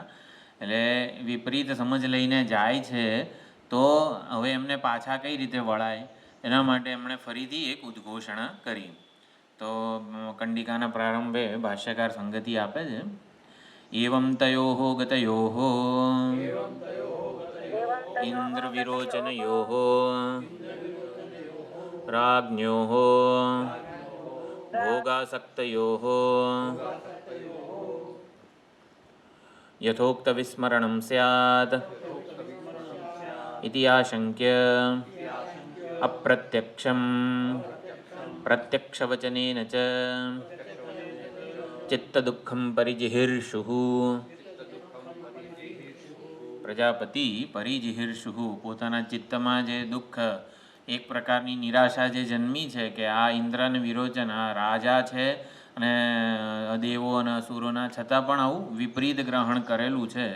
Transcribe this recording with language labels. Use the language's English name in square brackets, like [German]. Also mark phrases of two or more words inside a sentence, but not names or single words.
[Gujarati] એટલે વિપરીત સમજ લઈને જાય છે તો હવે એમને પાછા કઈ રીતે વળાય એના માટે એમણે ફરીથી એક ઉદ્ઘોષણા કરી. તો કંડિકાના પ્રારંભે ભાષ્યકાર સંગતિ આપે છે. [Sanskrit] એવં તયોઃ ગતયોઃ ઇન્દ્ર વિરોચનયોઃ राज्ञोः भोगासक्तयोः यथोक्तविस्मरणं स्यात् इति आशङ्क्य અપ્રત્યક્ષમ પ્રત્યક્ષવચનેન ચ ચિત્તદુઃખમ પરિજિહીર્ષુઃ. પ્રજાપતિ પરિજિહીર્ષુઃ [Gujarati] પોતાના ચિત્તમાં જે દુઃખ, એક પ્રકારની નિરાશા જે જન્મી છે કે આ ઇન્દ્ર અને વિરોચન આ રાજા છે અને દેવો અને અસુરોના, છતાં પણ આવું વિપરીત ગ્રહણ કરેલું છે.